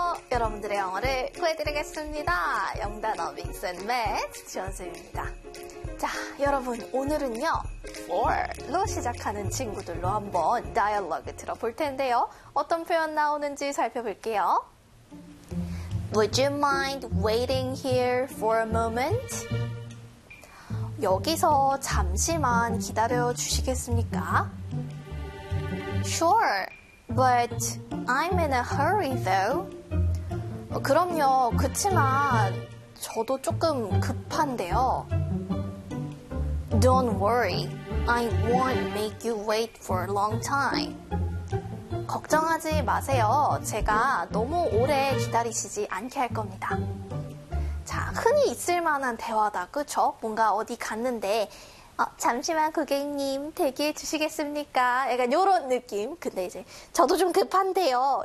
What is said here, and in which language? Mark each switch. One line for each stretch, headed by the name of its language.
Korean: 여러분들의 영어를 구해드리겠습니다. 영단어 믹스앤매치 지원쌤입니다. 자, 여러분 오늘은요, or로 시작하는 친구들로 한번 다이얼로그 들어볼 텐데요. 어떤 표현 나오는지 살펴볼게요.
English: Would you mind waiting here for a moment?
Korean: 여기서 잠시만 기다려 주시겠습니까?
English: Sure, but I'm in a hurry though.
Korean: 그럼요, 그치만 저도 조금 급한데요.
English: Don't worry, I won't make you wait for a long time.
Korean: 걱정하지 마세요. 제가 너무 오래 기다리시지 않게 할 겁니다. 자, 흔히 있을 만한 대화다, 그쵸? 뭔가 어디 갔는데 잠시만 고객님 대기해 주시겠습니까? 약간 요런 느낌. 근데 이제 저도 좀 급한데요.